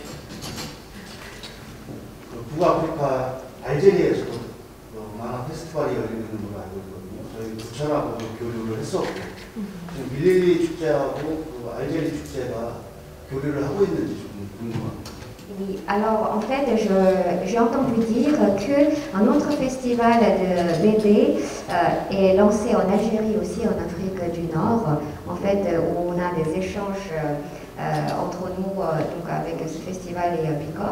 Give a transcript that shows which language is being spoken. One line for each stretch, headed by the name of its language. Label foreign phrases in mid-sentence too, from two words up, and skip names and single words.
Korean: 북아프리카 알제리에서도 만화 페스티벌이 열리는 걸로 알고 있거든요. 저희 부천하고도 교류를 했었고, 지금 빌릴리 축제하고 알제리 축제가 교류를 하고 있는지 좀 궁금합니다.
French: Oui, alors en fait, j'ai entendu dire qu'un autre festival de BD est lancé en Algérie aussi, en Afrique du Nord, en fait, où on a des échanges entre nous, donc avec ce festival et BICOF.